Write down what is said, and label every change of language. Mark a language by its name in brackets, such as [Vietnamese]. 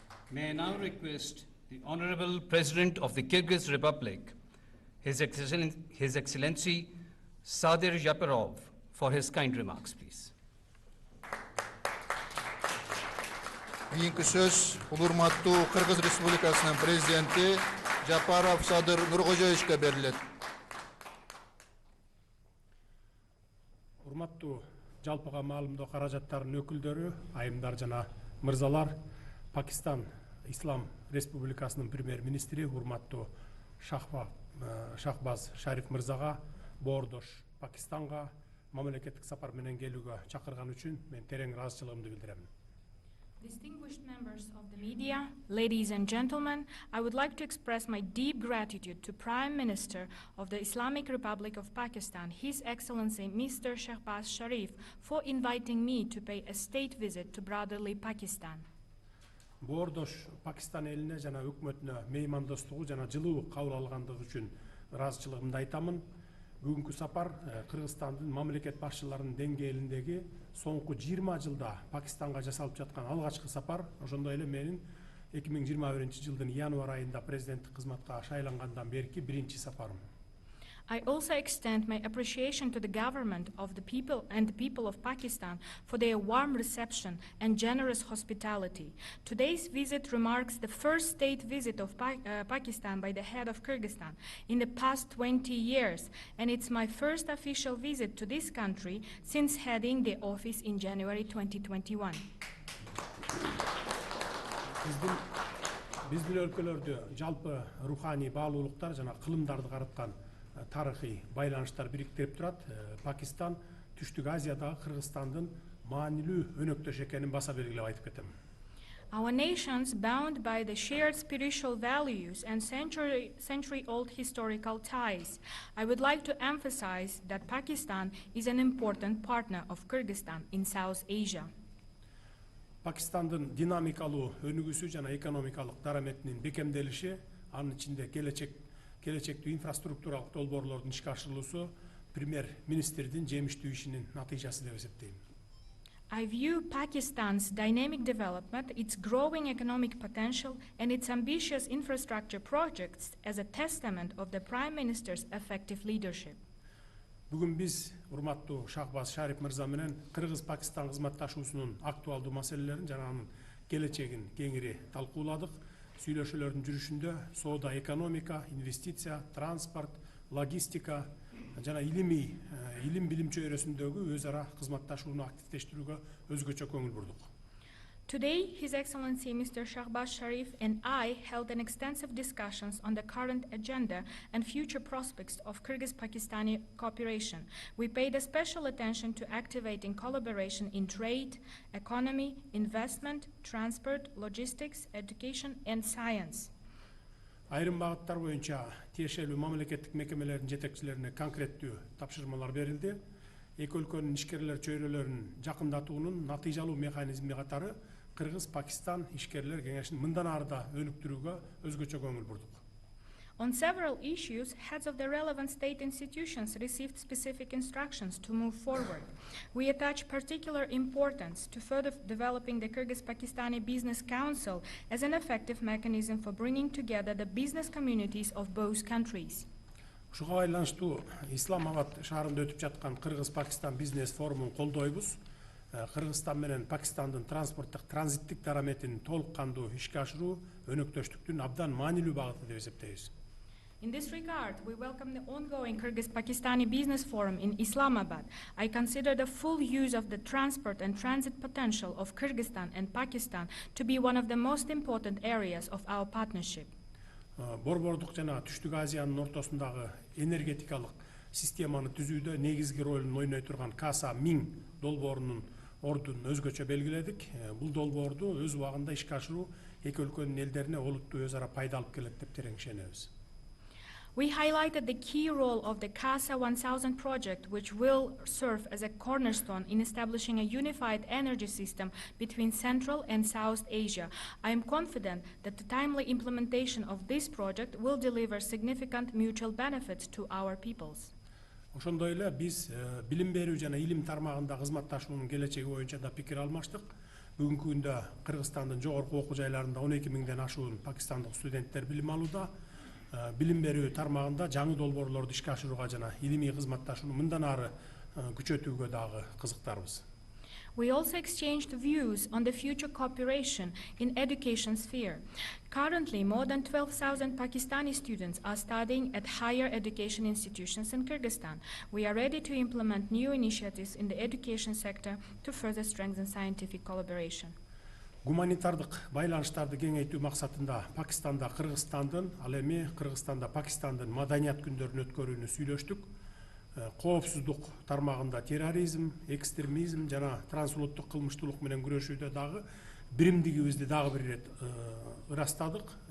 [English] May I now request the Honorable President of the Kyrgyz Republic, His Excellency Sadir Japarov, for his kind remarks, please. [Kyrgyz] Кийинки сөз урматтуу Кыргыз Республикасынын президенти Жапаров Садыр Нуркожоевичке берилет. Урматтуу жалпыга маалымдоо каражаттарынын өкүлдөрү, айымдар жана мырзалар, Пакистан Ислам Республикасынын премьер-министри урматтуу Шахбаз Шариф мырзага боордош Пакистанга мамлекеттик сапар менен келүүгө чакырган үчүн мен терең ыраазычылыгымды билдирем. [English] Distinguished members of the media, ladies and gentlemen, I would like to express my deep gratitude to Prime Minister of the Islamic Republic of Pakistan, His Excellency Mr. Shahbaz Sharif, for inviting me to pay a state visit to brotherly Pakistan. [Kyrgyz] Боордош Пакистан элине жана өкмөтүнө меймандостугу жана жылуу кабыл алгандыгы үчүн ыраазычылыгымды айтамын. Бүгүнкү сапар Кыргызстандын мамлекет башчыларынын деңгээлиндеги соңку 20 жылда Пакистанга жасалып жаткан алгачкы сапар, ошондой эле менин 2021-жылдын январь айында президенттик кызматка шайлангандан берки биринчи сапарым. [English] I also extend my appreciation to the government of the people of Pakistan for their warm reception and generous hospitality. Today's visit remarks the first state visit of Pakistan by the head of Kyrgyzstan in the past 20 years, and it's my first official visit to this country since heading the office in January 2021. [Kyrgyz] Биздин өлкөлөрдө жалпы руханий баалуулуктар жана кылымдарды караткан тарыхый байланыштар бириктирип турат. Пакистан Түштүк Азиядагы Кыргызстандын маанилүү өнөктөш экенин баса белгилеп айтып кетем. [English] Our nations, bound by the shared spiritual values and century-old historical ties, I would like to emphasize that Pakistan is an important partner of Kyrgyzstan in South Asia. [Kyrgyz] Пакистандын динамикалуу өнүгүүсү жана экономикалык дараметинин бекемделиши, анын ичинде келечектүү инфраструктуралык долбоорлордун ишке ашырылуусу премьер-министрдин жемиштүү ишинин натыйжасы деп эсептейм. [English] I view Pakistan's dynamic development, its growing economic potential, and its ambitious infrastructure projects as a testament of the Prime Minister's effective leadership. [Kyrgyz] Бүгүн биз урматтуу Шахбаз Шариф мырза менен Кыргыз-Пакистан кызматташуусунун актуалдуу маселелерин жана анын келечегин кеңири талкууладык. Сүйлөшүүлөрдүн жүрүшүндө соода, экономика, инвестиция, транспорт, логистика жана илим билим чөйрөсүндөгү өз ара кызматташууну активдештирүүгө өзгөчө көңүл бурдук. [English] Today, His Excellency Mr. Shahbaz Sharif and I held an extensive discussions on the current agenda and future prospects of Kyrgyz-Pakistani cooperation. We paid a special attention to activating collaboration in trade, economy, investment, transport, logistics, education, and science. [Kyrgyz] Айрым багыттар боюнча тиешелүү мамлекеттик мекемелердин жетекчилерине конкреттүү тапшырмалар берилди. Эки өлкөнүн ишкерлер чөйрөлөрүн жакындатуунун натыйжалуу механизми катары Кыргыз-Пакистан ишкерлер кеңешин мындан ары да өнүктүрүүгө өзгөчө көңүл бурдук. [English] On several issues, heads of the relevant state institutions received specific instructions to move forward. We attach particular importance to further developing the Kyrgyz-Pakistani Business Council as an effective mechanism for bringing together the business communities of both countries. [Kyrgyz] Ушуга байланыштуу Исламабад шаарында өтүп жаткан Кыргыз-Пакистан бизнес форумун колдойбуз. Кыргызстан менен Пакистандын транспорттук транзиттик дараметин толук кандуу ишке ашыруу өнөктөштүктүн абдан маанилүү багыты деп эсептейбиз. [English] In this regard, we welcome the ongoing Kyrgyz-Pakistani Business Forum in Islamabad. I consider the full use of the transport and transit potential of Kyrgyzstan and Pakistan to be one of the most important areas of our partnership. [Kyrgyz] Борбордук жана Түштүк Азиянын ортосундагы энергетикалык системаны түзүүдө негизги ролун ойной турган Каса 1000 долбоорунун ордун өзгөчө белгиледик. Бул долбоорду өз убагында ишке ашыруу эки өлкөнүн элдерине олуттуу өз ара пайда алып келет деп терең ишенебиз. [English] We highlighted the key role of the CASA 1000 project, which will serve as a cornerstone in establishing a unified energy system between Central and South Asia. I am confident that the timely implementation of this project will deliver significant mutual benefits to our peoples. [Kyrgyz] Ошондой эле биз билим берүү жана илим тармагында кызматташуунун келечеги боюнча да пикир алмаштык. Бүгүнкү күндө Кыргызстандын жогорку окуу жайларында 12 миңден ашуун пакистандык студенттер билим алууда. Билим берүү тармагында жаңы долбоорлорду ишке ашырууга жана илимий кызматташууну мындан ары күчөтүүгө дагы кызыктарбыз. [English] We also exchanged views on the future cooperation in education sphere. Currently, more than 12,000 Pakistani students are studying at higher education institutions in Kyrgyzstan. We are ready to implement new initiatives in the education sector to further strengthen scientific collaboration. [Kyrgyz] Гуманитардык байланыштарды кеңейтүү максатында Пакистанда Кыргызстандын, ал эми Кыргызстанда Пакистандын маданият күндөрүн өткөрүүнү сүйлөштүк. Коопсуздук тармагында терроризм, экстремизм жана трансулуттук кылмыштуулук менен күрөшүүдө дагы биримдигибизди дагы бир ирет ырастадык.